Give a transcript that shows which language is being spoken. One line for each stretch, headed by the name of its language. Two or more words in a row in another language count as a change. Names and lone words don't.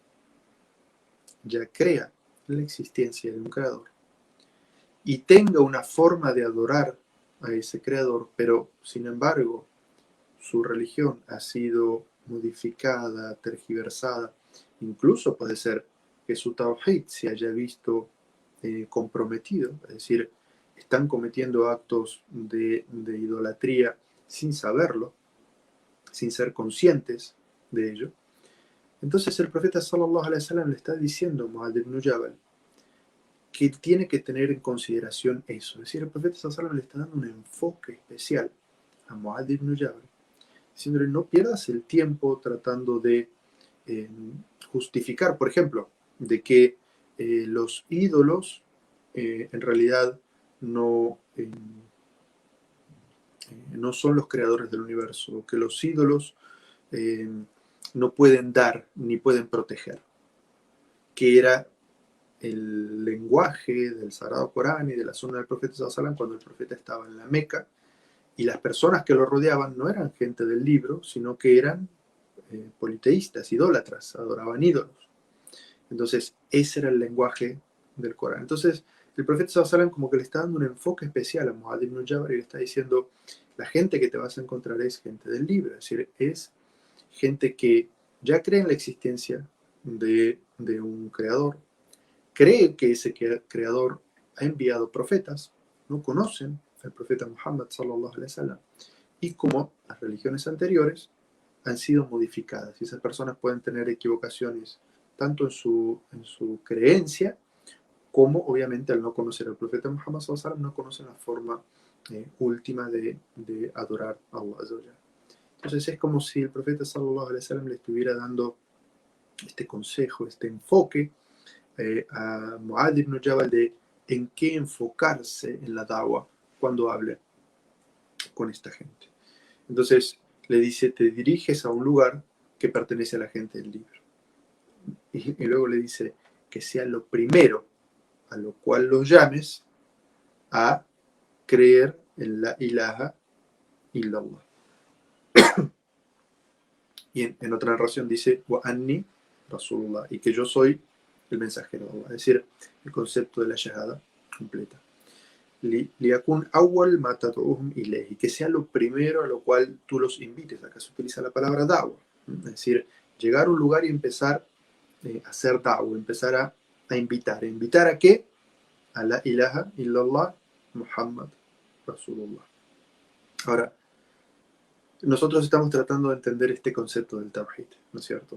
Spanish: la existencia de un creador y tenga una forma de adorar a ese creador, pero sin embargo su religión ha sido modificada, tergiversada, incluso puede ser que su tawhid se haya visto comprometido, es decir, están cometiendo actos de idolatría sin saberlo, sin ser conscientes de ello. Entonces el profeta
Arabic: صلى الله عليه وسلم
Spanish: le está diciendo a Mu'adh ibn Jabal que tiene que tener en consideración eso. Es decir, el profeta
Arabic: صلى الله عليه وسلم
Spanish: le está dando un enfoque especial a Mu'adh ibn Jabal, diciéndole no pierdas el tiempo tratando de justificar, por ejemplo, de que los ídolos en realidad no son los creadores del universo, que los ídolos no pueden dar ni pueden proteger, que era el lenguaje del Sagrado Corán y de la Sunna del profeta
Arabic: صلى الله عليه وسلم
Spanish: cuando el profeta estaba en la Meca, y las personas que lo rodeaban no eran gente del libro, sino que eran politeístas, idólatras, adoraban ídolos. Entonces, ese era el lenguaje del Corán. Entonces, el profeta
Arabic: صلى الله عليه وسلم
Spanish: como que le está dando un enfoque especial a Mu'adh ibn Jabal y le está diciendo, la gente que te vas a encontrar es gente del libro, es decir, es gente que ya cree en la existencia de un creador, cree que ese creador ha enviado profetas, no conocen al profeta Muhammad
Arabic: صلى الله عليه وسلم,
Spanish: y como las religiones anteriores han sido modificadas, y esas personas pueden tener equivocaciones tanto en su creencia, como obviamente al no conocer al profeta Muhammad
Arabic: صلى الله عليه وسلم,
Spanish: no conocen la forma última de adorar a Allah. Entonces es como si el profeta
Arabic: صلى الله عليه وسلم
Spanish: le estuviera dando este consejo, este enfoque a Mu'adh ibn Jabal de en qué enfocarse en la da'wah cuando hable con esta gente. Entonces le dice, te diriges a un lugar que pertenece a la gente del libro. Y luego le dice que sea lo primero a lo cual los llames a creer en
Arabic: لا إله إلا الله.
Spanish: Y en otra narración dice,
Arabic: وأني رسول الله,
Spanish: y que yo soy el mensajero de Allah, es decir, el concepto de la shahada completa.
Arabic: ليكن أول ما تدعوهم إليه,
Spanish: que sea lo primero a lo cual tú los invites. Acá se utiliza la palabra da'wa, es decir, llegar a un lugar y empezar a hacer da'wa, empezar a invitar. ¿Invitar a qué? A
Arabic: لا إله إلا الله محمد رسول الله.
Spanish: Ahora, nosotros estamos tratando de entender este concepto del Tawhid, ¿no es cierto?